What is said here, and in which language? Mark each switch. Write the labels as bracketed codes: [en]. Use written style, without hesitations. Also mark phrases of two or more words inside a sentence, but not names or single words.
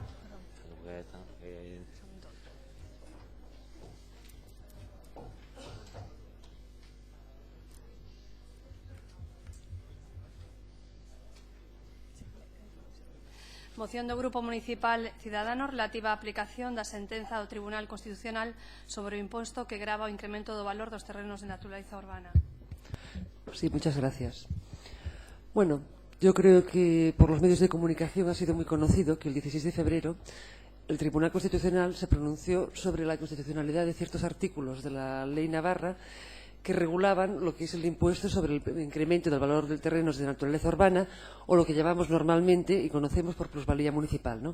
[gl] Moción do Grupo Municipal Ciudadanos relativa á aplicación da sentenza do Tribunal Constitucional sobre o imposto que grava o incremento do valor dos terrenos de naturaleza urbana. [es] Sí, muchas gracias. Bueno, yo creo que por los medios de comunicación ha sido muy conocido que el 16 de febrero el Tribunal Constitucional se pronunció sobre la constitucionalidad de ciertos artículos de la Ley Navarra que regulaban lo que es el impuesto sobre el incremento del valor de terrenos de naturaleza urbana, o lo que llamamos normalmente y conocemos por plusvalía municipal, ¿no?